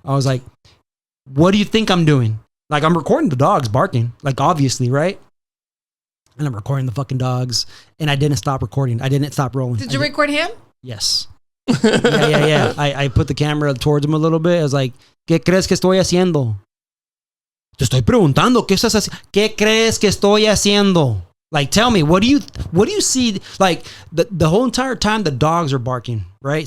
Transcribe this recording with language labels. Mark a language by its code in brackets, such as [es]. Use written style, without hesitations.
[en] I was like, what do you think I'm doing? Like, I'm recording the dogs barking, like, obviously, right? And I'm recording the fucking dogs, and I didn't stop recording. I didn't stop rolling. Did you record him? Yes. Yeah. I put the camera towards him a little bit. I was like, [es] ¿Qué crees que estoy haciendo? Te estoy preguntando, ¿qué estás haciendo? ¿Qué crees que estoy haciendo? [en] Like, tell me, what do you see? Like, the whole entire time the dogs are barking, right?